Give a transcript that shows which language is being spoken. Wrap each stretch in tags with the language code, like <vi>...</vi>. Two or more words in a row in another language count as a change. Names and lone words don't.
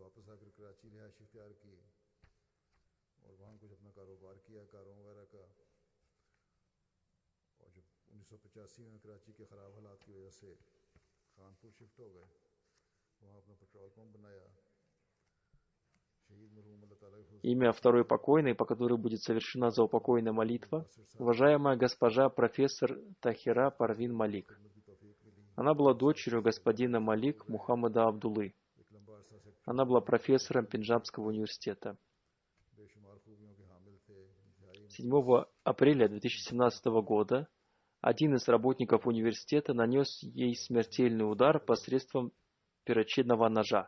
<ur>واپس آ کر کراچی رہائش اختیار کی اور وہاں کچھ اپنا کاروبار کیا، کاروں وغیرہ کا. اور جب 1985 میں کراچی کے خراب حالات کی وجہ سے کانپور شفٹ ہو گئے، وہاں اپنا</ur> <en>petrol pump</en> <ur>بنایا. شہید مرحوم اللہ تعالیٰ کے</ur> <ru>Имя второй покойной, по которой будет совершена заупокойная молитва, уважаемая госпожа профессор Тахира Парвин Малик. Она была дочерью господина Малик Мухаммада Абдуллы. Она была профессором Пенджабского университета. 7 апреля 2017 года один из работников университета нанес ей смертельный удар посредством перочинного ножа.</ru>